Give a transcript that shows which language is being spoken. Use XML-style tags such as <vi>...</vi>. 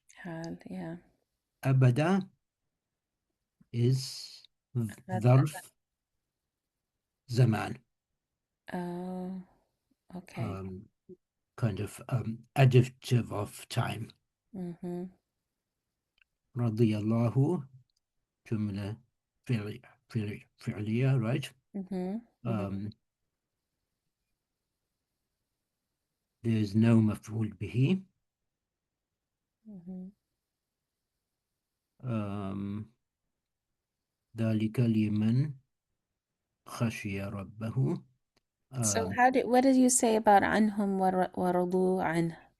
<ar>حال, yeah. أبدا is هذا. ظرف زمان. Oh, okay.</ar> <en>Kind of adjective of time. Mm-hmm.</en> <ar>رضي الله جملة فعلية, right? Mm-hmm. Mm-hmm.</ar> <en>There's no مفعول به. Mm-hmm.</en> <ar>ذلك لمن خشي ربه.</ar> <en>So what did you say about</en> <ar>عنهم ورضوا عنه?</ar>